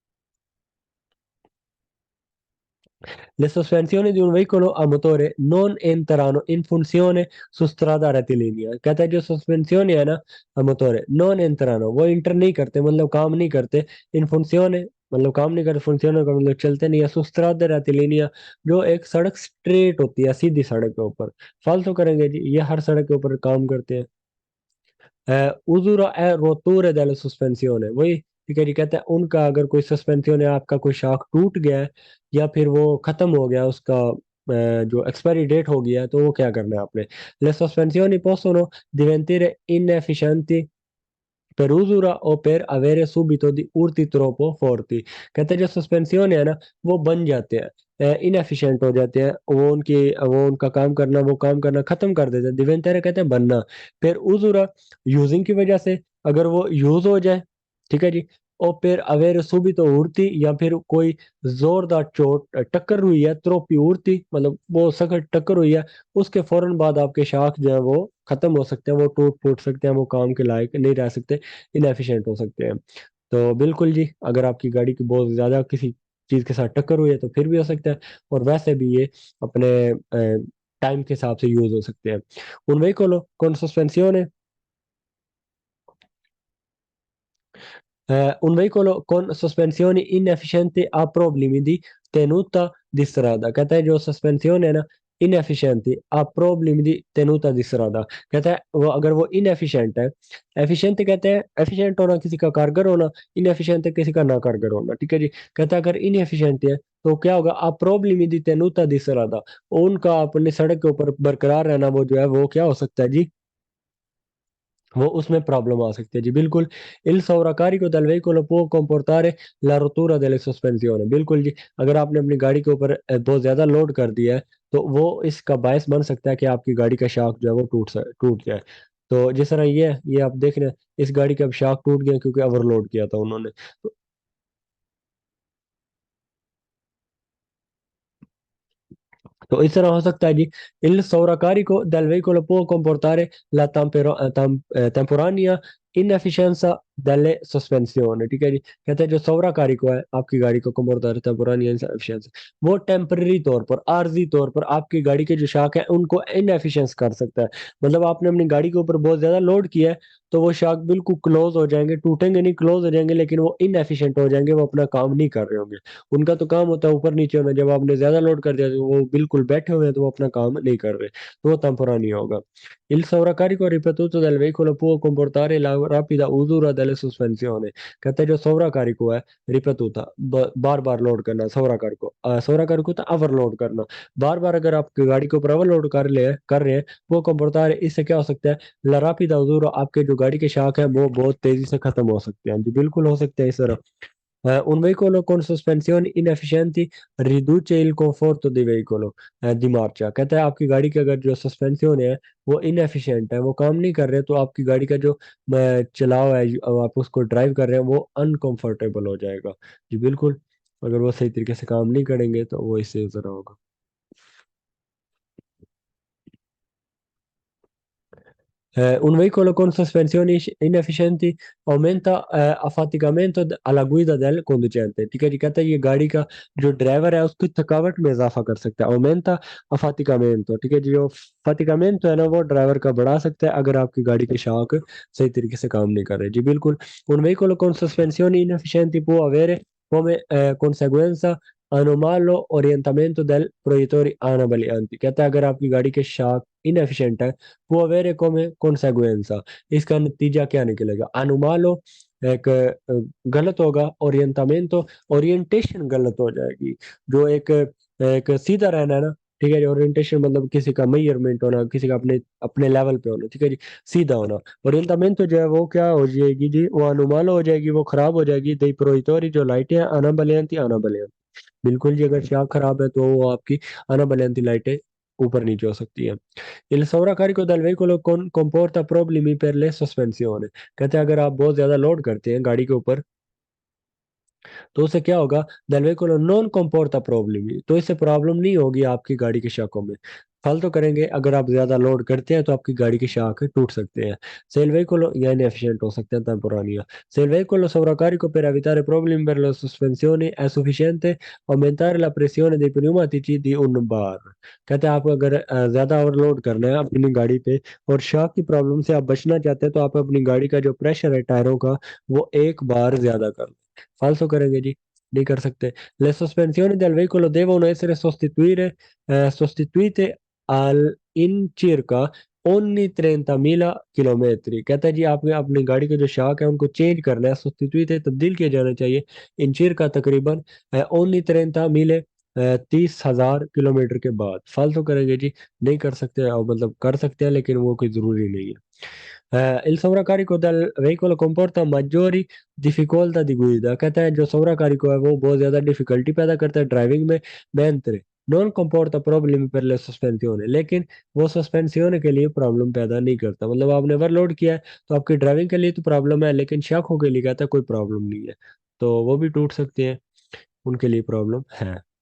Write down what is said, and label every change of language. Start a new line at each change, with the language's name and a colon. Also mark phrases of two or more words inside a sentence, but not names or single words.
Italian: Le sospensioni di un veicolo a motore non entrano in funzione su strada rettilinea।
Hindi: कहता है जो सस्पेंसियोन है ना
Italian: a motore non entrano,
Hindi: वो इंटर नहीं करते मतलब काम नहीं करते,
Italian: in funzione
Hindi: मतलब काम नहीं करते, funzione का मतलब चलते नहीं है,
Italian: su strada rettilinea
Hindi: जो एक सड़क स्ट्रेट होती है सीधी सड़क के ऊपर। फालतू करेंगे जी, ये हर सड़क के ऊपर काम करते हैं।
Italian: usura e rotture delle sospensione
Hindi: वही, ठीक है जी, कहते हैं उनका अगर कोई सस्पेंसियोन है, आपका कोई शाख टूट गया है या फिर वो खत्म हो गया उसका जो एक्सपायरी डेट हो गया है, तो वो क्या करना है आपने।
Italian: Le sospensioni possono diventare inefficienti per usura o per avere subito di urti troppo forti।
Hindi: कहते हैं जो सस्पेंसियोन है ना वो बन जाते हैं, इनएफिशिएंट हो जाते हैं, वो उनका काम करना खत्म कर देते हैं। डिवेंटेरे कहते हैं बनना। फिर उजुरा यूजिंग की वजह से, अगर वो यूज हो जाए, ठीक है जी,
Italian: o per avere subito urti
Hindi: या फिर कोई जोरदार चोट टक्कर हुई है, त्रोपी उड़ती मतलब वो सख्त टक्कर हुई है, उसके फौरन बाद आपके शाख जो है वो खत्म हो सकते हैं, वो टूट फूट सकते हैं, वो काम के लायक नहीं रह सकते, इनएफिशिएंट हो सकते हैं। तो बिल्कुल जी, अगर आपकी गाड़ी की बहुत ज्यादा किसी चीज के साथ टक्कर हुई है तो फिर भी हो सकता है, और वैसे भी ये अपने टाइम के हिसाब से यूज हो सकते हैं।
Italian: Un veicolo con sospensione un veicolo con sospensioni inefficienti ha problemi di tenuta di strada।
Hindi: कहता है जो सस्पेंशन है ना इनएफिशिएंटी आप प्रॉब्लम
Italian: di tenuta di strada.
Hindi: कहता है वो अगर वो इनएफिशिएंट है, एफिशिएंट कहते हैं एफिशिएंट होना किसी का कारगर होना, इनएफिशिएंट किसी का ना कारगर होना, ठीक है जी। कहता है अगर इनएफिशिएंट है तो क्या होगा, आप प्रॉब्लम
Italian: di tenuta di strada,
Hindi: उनका अपने सड़क के ऊपर बरकरार रहना वो जो है वो क्या हो सकता है जी, वो उसमें प्रॉब्लम आ सकती है जी बिल्कुल।
Italian: Il sovraccarico del veicolo può comportare la rottura delle sospensioni।
Hindi: बिल्कुल जी, अगर आपने अपनी गाड़ी के ऊपर बहुत ज्यादा लोड कर दिया है तो वो इसका बायस बन सकता है कि आपकी गाड़ी का शाफ्ट जो है वो टूट जाए। तो जिस तरह ये आप देख रहे हैं, इस गाड़ी का अब शाफ्ट टूट गया क्योंकि ओवरलोड किया था उन्होंने। तो इस तरह हो सकता है जी।
Italian: Il sovraccarico del veicolo può comportare la temporanea inefficienza delle sospensioni।
Hindi: ठीक है जी, कहते हैं जो सौराकारिको है आपकी गाड़ी को
Italian: comportare temporanea inefficienza,
Hindi: वो टेम्पररी तौर पर आर्जी तौर पर आपकी गाड़ी के जो शाख है उनको इनएफिशिएंस कर सकता है। मतलब आपने अपनी गाड़ी के ऊपर बहुत ज्यादा लोड किया है तो वो शाख बिल्कुल क्लोज हो जाएंगे, टूटेंगे नहीं, क्लोज हो जाएंगे, लेकिन वो इनएफिशिएंट हो जाएंगे, वो अपना काम नहीं कर रहे होंगे। उनका तो काम होता है ऊपर नीचे होना, जब आपने ज्यादा लोड कर दिया तो वो बिल्कुल बैठे हुए हैं तो वो अपना काम नहीं कर रहे, तो वो टेम्पोरारी होगा।
Italian: Il sovraccarico ripetuto del veicolo può comportare la rapida usura delle sospensioni।
Hindi: कहते हैं जो sovraccarico है रिपेतुता, बार बार लोड करना, sovraccarico था ओवरलोड करना, बार बार अगर आप गाड़ी के ऊपर ओवरलोड कर रहे हैं वो comportare, इससे क्या हो सकता है,
Italian: la rapida usura,
Hindi: आपके जो गाड़ी के शाख है वो बहुत तेजी से खत्म हो सकते हैं जी, बिल्कुल हो सकते हैं इस तरह।
Italian: Un veicolo con sospensioni inefficienti riduce il conforto di veicolo di marcia।
Hindi: कहता है आपकी गाड़ी के अगर जो सस्पेंशन है वो इनएफिशिएंट है, वो काम नहीं कर रहे, तो आपकी गाड़ी का जो चलाव है आप उसको ड्राइव कर रहे हैं वो अनकंफर्टेबल हो जाएगा जी बिल्कुल। अगर वो सही तरीके से काम नहीं करेंगे तो वो इससे ज़रा होगा।
Italian: Un veicolo con sospensioni inefficienti aumenta affaticamento alla guida del conducente।
Hindi: ठीक है जी, कहता है ये गाड़ी का जो ड्राइवर है उसकी थकावट में इजाफा कर सकता है।
Italian: aumenta affaticamento,
Hindi: ठीक है जी, जो faticamento है ना वो ड्राइवर का बढ़ा सकता है अगर आपकी गाड़ी के शॉक सही तरीके से काम नहीं कर रहे जी बिल्कुल।
Italian: Un veicolo con sospensioni inefficienti può avere come conseguenza anomalo orientamento del proiettore anabolianti।
Hindi: कहता है अगर आपकी गाड़ी के शॉक इनएफिशिएंट है वो
Italian: avere come conseguenza,
Hindi: इसका नतीजा क्या निकलेगा, अनुमालो एक गलत होगा, ओरिएंटामेंटो ओरिएंटेशन गलत हो जाएगी, जो एक एक सीधा रहना है ना, ठीक है जी, ओरिएंटेशन मतलब किसी का मेजरमेंट होना, किसी का अपने अपने लेवल पे होना, ठीक है जी, सीधा होना। ओरिएंटामेंटो जो है वो क्या हो जाएगी जी, वो अनुमालो हो जाएगी, वो खराब हो जाएगी,
Italian: dei proiettori
Hindi: जो लाइटें हैं आना बिल्कुल जी, अगर शाह खराब है तो वो आपकी अनाबलेंती लाइटें ऊपर नीचे हो सकती है।
Italian: Il sovraccarico del veicolo comporta problemi per le sospensioni।
Hindi: कहते हैं अगर आप बहुत ज्यादा लोड करते हैं गाड़ी के ऊपर तो उससे क्या होगा,
Italian: del veicolo non comporta problemi,
Hindi: तो इससे प्रॉब्लम नहीं होगी आपकी गाड़ी के शाखों में। फल तो करेंगे अगर आप ज्यादा लोड करते हैं तो आपकी गाड़ी की शाख टूट सकते हैं।
Italian: Se il veicolo या inefficiente
Hindi: हो सकते हैं
Italian: temporanea। Se il veicolo sovraccarico per evitare problemi per le sospensioni è sufficiente aumentare la pressione dei pneumatici di un bar।
Hindi: कहते हैं आपको अगर ज्यादा ओवरलोड करना है अपनी गाड़ी पे और शाख की प्रॉब्लम से आप बचना चाहते हैं तो आप अपनी गाड़ी का जो प्रेशर है टायरों का वो एक बार ज्यादा कर लें। फालतू करेंगे जी, नहीं कर सकते।
Italian: Le sospensioni del veicolo devono essere sostituite in circa ogni 30.000 किलोमीटर।
Hindi: कहता है जी आपने अपनी गाड़ी के जो शाक है उनको चेंज करना है, सब्स्टिट्यूट तब्दील किए जाना चाहिए
Italian: in circa
Hindi: तकरीबन ogni 30.000 30,000 किलोमीटर के बाद। फालतू करेंगे जी, नहीं कर सकते, मतलब कर सकते हैं लेकिन वो कोई जरूरी नहीं है।
Italian: il sovraccarico del veicolo comporta maggiori difficoltà di guida।
Hindi: कहता है जो sovracarico है वो बहुत ज्यादा डिफिकल्टी पैदा करता है ड्राइविंग में,
Italian: mentre non comporta problemi per le sospensioni,
Hindi: लेकिन वो सस्पेंसियोन के लिए प्रॉब्लम पैदा नहीं करता। मतलब आपने ओवरलोड किया है तो आपकी ड्राइविंग के लिए तो प्रॉब्लम है, लेकिन शाखों के लिए कहता है कोई प्रॉब्लम नहीं है, तो वो भी टूट सकते हैं, उनके लिए प्रॉब्लम है।